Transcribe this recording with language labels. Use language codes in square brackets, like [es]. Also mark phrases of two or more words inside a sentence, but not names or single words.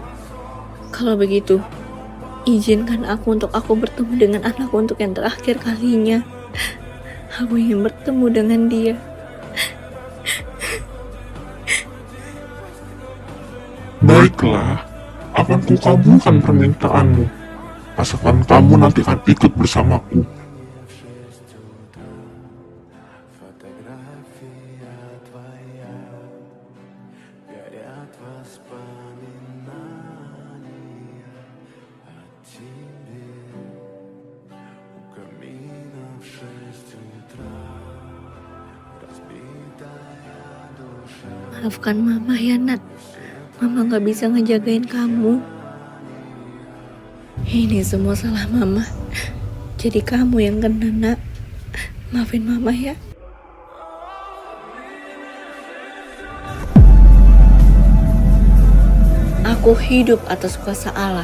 [id] Kalau begitu, izinkan aku untuk bertemu dengan anakku untuk yang terakhir kalinya. Aku ingin bertemu dengan dia. Baiklah, akan kukabulkan permintaanmu. Asalkan kamu nanti akan ikut bersamaku. [ru] Фотография твоя горят воспоминания о тебе у камина в 6 утра разбитая душа. [id] Maafkan Mama ya, Nat. Mama gak bisa ngejagain kamu. Ini semua salah Mama. Jadi kamu yang kena, Nak. Maafin Mama ya. Aku hidup atas kuasa Allah.